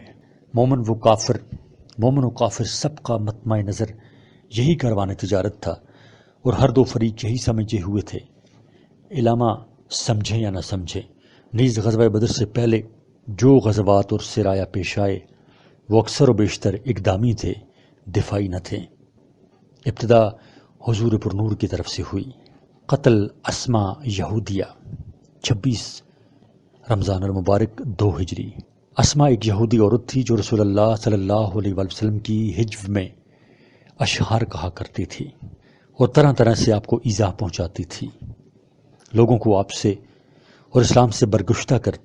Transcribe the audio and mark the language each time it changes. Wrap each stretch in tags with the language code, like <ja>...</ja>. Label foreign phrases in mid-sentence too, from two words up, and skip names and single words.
<ur>مومن و کافر سب کا مطمع نظر یہی کاروان تجارت تھا، اور ہر دو فریق یہی سمجھے ہوئے تھے، علامہ سمجھیں یا نہ سمجھیں۔ نیز غزوہ بدر سے پہلے جو غزوات اور سرایہ پیش آئے وہ اکثر و بیشتر اقدامی تھے، دفاعی نہ تھے۔ ابتدا حضور پرنور کی طرف سے ہوئی۔ قتل اسما یہودیہ 26 رمضان المبارک 2 ہجری۔ اسما ایک یہودی عورت تھی جو رسول اللہ صلی اللہ علیہ وآلہ وسلم کی ہجو میں اشعار کہا کرتی تھی اور طرح طرح سے آپ کو ایذا پہنچاتی تھی، لوگوں کو آپ سے اور اسلام سے برگشتہ کرتی۔</ur>